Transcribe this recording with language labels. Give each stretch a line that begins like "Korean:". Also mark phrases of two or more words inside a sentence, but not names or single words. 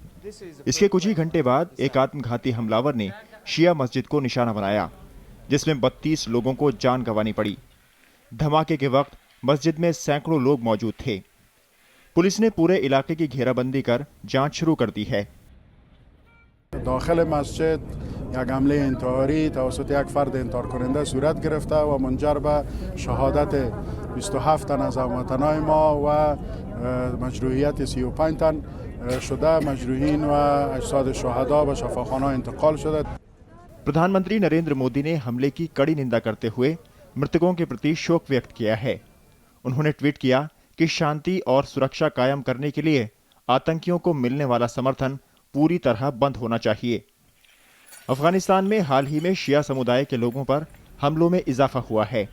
Hindi: इसके कुछ ही घंटे बाद एक आत्मघाती हमलावर ने शिया मस्जिद को निशाना बनाया, जिसमें 32 लोगों को जान गंवानी पड़ी। धमाके के वक्त मस्जिद में सैकड़ों लोग मौजूद थे। पुलिस ने पूरे इलाके की घेराबंदी कर जांच शुरू कर दी है।
Persian: داخل مسجد یک حمله انتحاری توسط یک فرد انتحار کننده صورت گرفته و منجر به شهادت 27 تن از هموطنان ما و مجروحیت 35 تن شده. مجروحین و اجساد شهدا به شفاخانه انتقال شده.
Hindi: प्रधानमंत्री नरेंद्र मोदी ने हमले की कड़ी निंदा करते हुए मृतकों के प्रति शोक व्यक्त किया है। उन्होंने ट्वीट किया कि शांति और सुरक्षा कायम करने के लिए आतंकियों को मिलने वाला समर्थन पूरी तरह बंद होना चाहिए। अफगानिस्तान में हाल ही में शिया समुदाय के लोगों पर हमलों में इजाफा हुआ है।